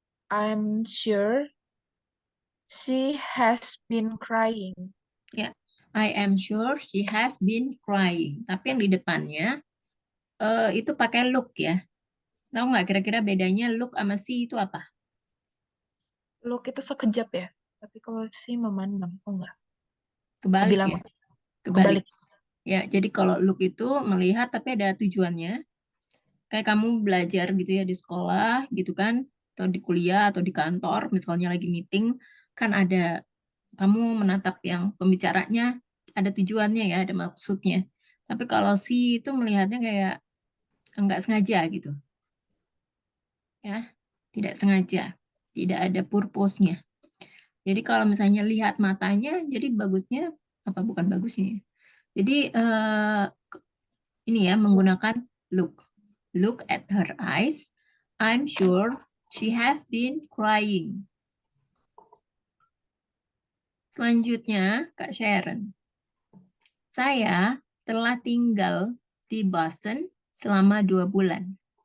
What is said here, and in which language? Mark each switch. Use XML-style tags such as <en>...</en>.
<en>I'm sure she has been crying. Ya, I am sure she has been crying.</en> <id>Tapi yang di depannya itu pakai look ya. Tahu nggak kira-kira bedanya look sama see itu apa? Look itu sekejap ya. Tapi kalau si memandang, oh enggak. Kebalik Lebih lama. ya. Kebalik. Kebalik. Ya, jadi kalau look itu melihat tapi ada tujuannya. Kayak kamu belajar gitu ya di sekolah gitu kan, atau di kuliah atau di kantor, misalnya lagi meeting, kan ada kamu menatap yang pembicaranya ada tujuannya ya, ada maksudnya. Tapi kalau si itu melihatnya kayak enggak sengaja gitu. Ya, tidak sengaja. Tidak ada purpose-nya. Jadi kalau misalnya lihat matanya, jadi bagusnya apa bukan bagusnya? Ya? Jadi ini ya menggunakan look.</id> <en>Look at her eyes. I'm sure she has been crying.</en> <id>Selanjutnya, Kak Sharon. Saya telah tinggal di Boston selama 2 bulan.</id>